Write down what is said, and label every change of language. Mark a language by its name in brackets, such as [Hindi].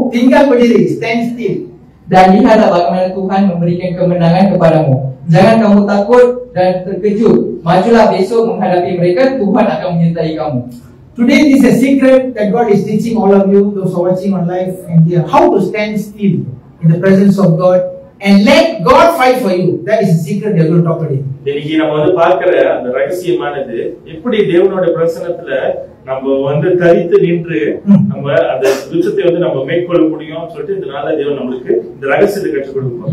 [Indonesian] Tinggal berdiri, [English] stand still. [Indonesian] dan lihatlah bagaimana Tuhan memberikan kemenangan kepadamu. Jangan kamu takut dan terkejut. Majulah besok menghadapi mereka, Tuhan akan menyertai kamu. [English] Today this is a secret that God is teaching all of you, those who are watching on live and here, how to stand still in the presence of God and let God fight for you. That is the secret we are going to talk today. [Tamil] இன்னைக்கு நம்ம வந்து பார்க்கிற அந்த ரகசியமானது எப்படி தேவனோட பிரசன்னத்துல நம்ம வந்து தரித்து நின்று நம்ம அந்த யுத்தத்தை வந்து நம்ம மேற்கொள்ள முடியும் சொல்லிட்டு இந்த நாள்ல தேவன் நம்மளுக்கு இந்த ரகசியத்தை கற்றுக் கொடுப்பார்.